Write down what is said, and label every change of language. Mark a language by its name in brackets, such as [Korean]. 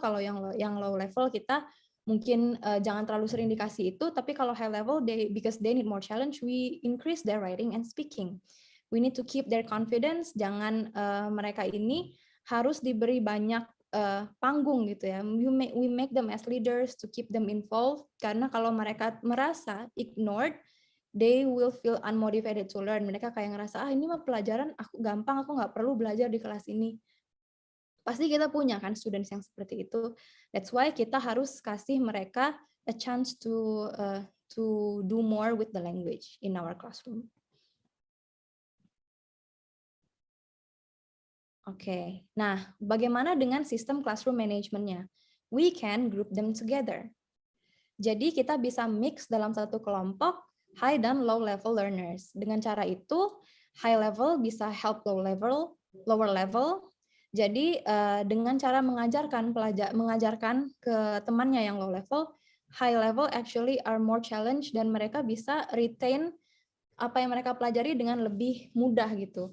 [Indonesian] Kalau yang low level kita mungkin jangan terlalu sering dikasih itu, tapi kalau high level, [English] because they need more challenge, we increase their writing and speaking. We need to keep their confidence, [Indonesian] jangan mereka ini harus diberi banyak panggung gitu ya. [English] We make them as leaders to keep them involved, [Indonesian] karena kalau mereka merasa ignored, [English] they will feel unmotivated to learn. [Indonesian] Mereka kayak ngerasa, ini mah pelajaran aku gampang, aku nggak perlu belajar di kelas ini. Pasti kita punya kan students yang seperti itu. [English] That's why [Indonesian] kita harus kasih mereka [English] a chance to do more with the language in our classroom. [Indonesian] Oke, nah bagaimana dengan sistem classroom management-nya? [English] We can group them together. [Indonesian] Jadi kita bisa mix dalam satu kelompok high dan low level learners. Dengan cara itu, high level bisa help lower level. Jadi dengan cara mengajarkan ke temannya yang low level, high level [English] actually are more challenged [Indonesian] dan mereka bisa retain apa yang mereka pelajari dengan lebih mudah gitu.